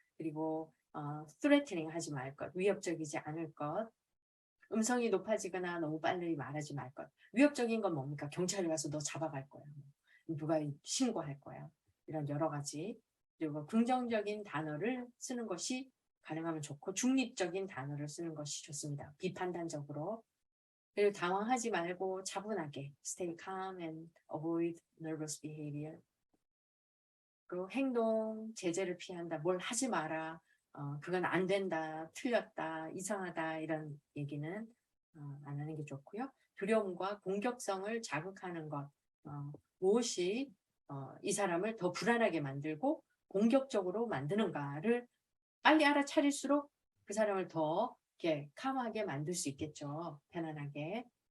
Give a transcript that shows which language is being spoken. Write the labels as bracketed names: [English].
[Korean] 그리고 threatening 하지 말 것, 위협적이지 않을 것, 음성이 높아지거나 너무 빨리 말하지 말 것. 위협적인 건 뭡니까? 경찰에 가서 너 잡아갈 거야. 누가 신고할 거야. 이런 여러 가지. 그리고 긍정적인 단어를 쓰는 것이 가능하면 좋고 중립적인 단어를 쓰는 것이 좋습니다. 비판단적으로. 그리고 당황하지 말고 차분하게 [English] stay calm and avoid nervous behavior. [Korean] 그리고 행동, 제재를 피한다. 뭘 하지 마라. 그건 안 된다. 틀렸다. 이상하다. 이런 얘기는 안 하는 게 좋고요. 두려움과 공격성을 자극하는 것. 무엇이 이 사람을 더 불안하게 만들고 공격적으로 만드는가를 빨리 알아차릴수록 그 사람을 더 이렇게 캄하게 만들 수 있겠죠. 편안하게.